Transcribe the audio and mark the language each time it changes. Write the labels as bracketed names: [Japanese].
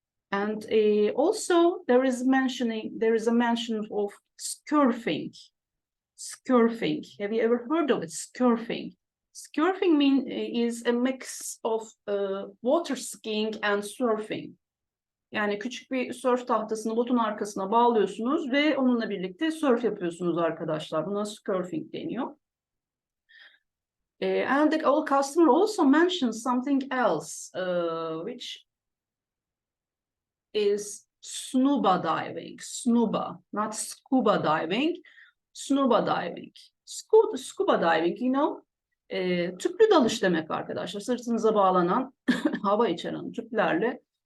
[English] And also there is a mention of surfing. Surfing. Have you ever heard of it? Surfing. Surfing is a mix of water skiing and surfing. [Turkish] Yani küçük bir surf tahtasını botun arkasına bağlıyorsunuz ve onunla birlikte surf yapıyorsunuz arkadaşlar. Buna surfing deniyor. [English] And the old customer also mentions something else, which is scuba diving. Scuba, not scuba diving. Scuba diving. Scuba diving, you know, [Turkish] tüplü dalış demek arkadaşlar. Sırtınıza bağlanan hava içeren tüplerle